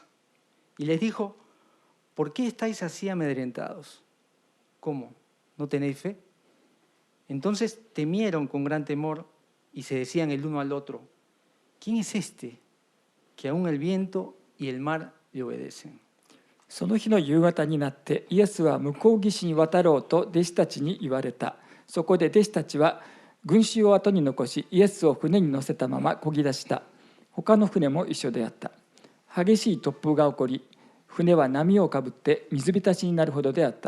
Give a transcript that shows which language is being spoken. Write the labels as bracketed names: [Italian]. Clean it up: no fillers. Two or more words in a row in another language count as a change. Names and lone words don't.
[Spanish] Y les dijo: ¿por qué estáis así amedrentados? ¿Cómo? ¿No tenéis fe? Entonces temieron con gran temor y se decían el uno al otro: ¿quién es este que aún el viento y el mar le obedecen? [Japanese] その日の夕方になってイエスは向こう岸に渡ろうと弟子たちに言われた。そこで弟子たちは群衆を後に残しイエスを船に乗せたまま漕ぎ出した。他の船も一緒であった。激しい突風が起こり、船は波をかぶって水浸しになるほどであった。